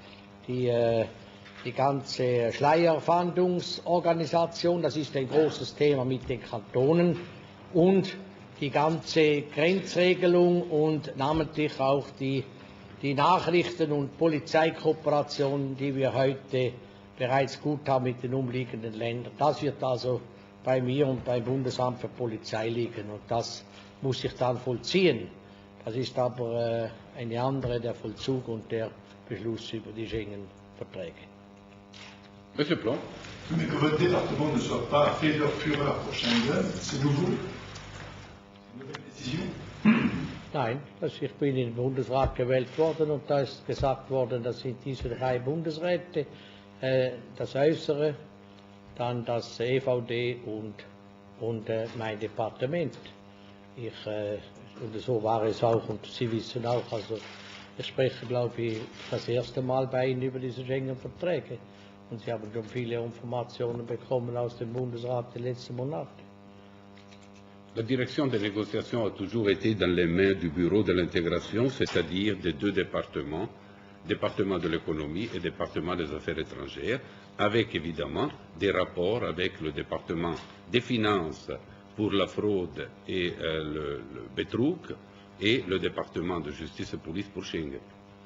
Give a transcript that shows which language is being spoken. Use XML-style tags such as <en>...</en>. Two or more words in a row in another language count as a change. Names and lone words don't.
<de>ganze Schleierfahndungsorganisation, das ist ein großes Thema mit den Kantonen, und die ganze Grenzregelung und namentlich auch die Nachrichten- und Polizeikooperation, die wir heute bereits gut haben mit den umliegenden Ländern. Das wird also bei mir und beim Bundesamt für Polizei liegen und das muss sich dann vollziehen. Das ist aber eine andere, der Vollzug und der Beschluss über die Schengen-Verträge.</de> <fr>Monsieur Plon. Mais que votre département ne soit pas Federführer pour Schengen, c'est nouveau? Une nouvelle décision?</fr> <de>Nein, ich bin in den Bundesrat gewählt worden und da ist gesagt worden, das sind diese 3 Bundesräte, das Äußere, dann das EVD und mein Departement. Und so war es auch und Sie wissen auch, also ich spreche, glaube ich, das erste Mal bei Ihnen über diese Schengen-Verträge und Sie haben schon viele Informationen bekommen aus dem Bundesrat der letzten Monate.</de> <fr>La direction des négociations a toujours été dans les mains du Bureau de l'intégration, c'est-à-dire des 2 départements, département de l'économie et département des affaires étrangères, avec évidemment des rapports avec le département des finances pour la fraude et le betrug et le département de justice et police pour Schengen.</fr>